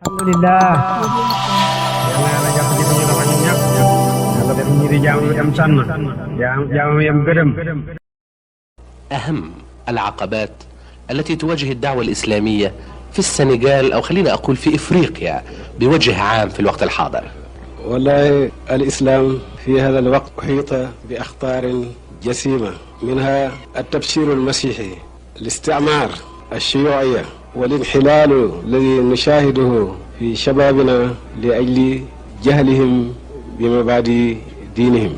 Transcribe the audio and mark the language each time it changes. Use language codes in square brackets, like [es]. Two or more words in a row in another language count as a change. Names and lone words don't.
[wo] alhamdulillah yàlla yàlla jàpp ci suñu loxo ñun ñëpp yàlla def ñi di jaamu yam sànn jaamu yam gërëm. [ar] أهم العقبات التي تواجه الدعوة الإسلامية في السنغال أو خلينا أقول في إفريقيا بوجه عام في الوقت الحاضر. والله الإسلام في هذا الوقت أحيط بأخطار جسيمة، منها التبشير المسيحي، الاستعمار، الشيوعية، والانحلال الذي نشاهده في شبابنا لأجل جهلهم بمبادئ دينهم.